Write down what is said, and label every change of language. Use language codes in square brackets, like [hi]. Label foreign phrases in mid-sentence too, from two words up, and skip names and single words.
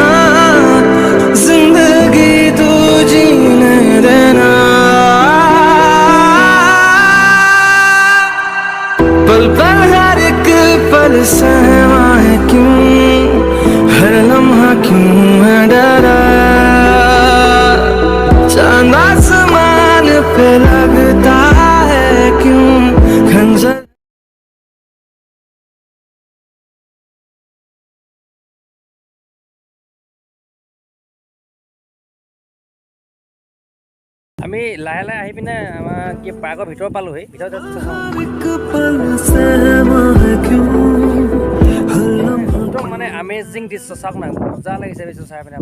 [hi] जिंदगी तू जीने देना पल पल हर एक पल सहमा है क्यों हर लम्हा क्यों है डरा चांद आसमान पे लगता है क्यों खंजर [as] আমি লাহে লাহে আহি পিনে আমাৰ কি পাৰ্কৰ ভিতৰ পালোহি। ভিতৰত একদম মানে আমেজিং দৃশ্য চাওক না, মজা লাগিছে দৃশ্য চাই পিনে।